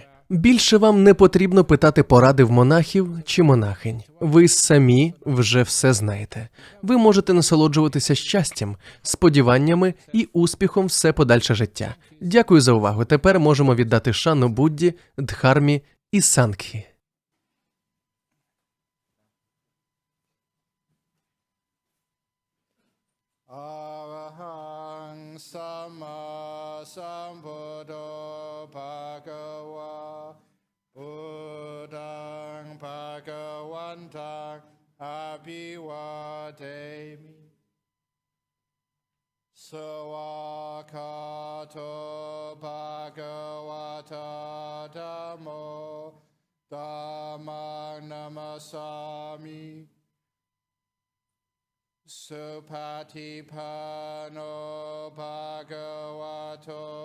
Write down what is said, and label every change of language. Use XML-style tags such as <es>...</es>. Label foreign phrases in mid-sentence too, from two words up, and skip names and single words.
<uk>Більше вам не потрібно питати поради в монахів чи монахинь. Ви самі вже все знаєте. Ви можете насолоджуватися щастям, сподіваннями і успіхом все подальше життя. Дякую за увагу. Тепер можемо віддати шану Будді, Дхармі і Сангхі.</uk> <pi>Arahang Sama Sambuddho Bhagava Buddhang Bhagavantang Abhivademi Sawakato Bhagavata Dhammo Dhammang Namasami Supatipano Bhagavato</pi>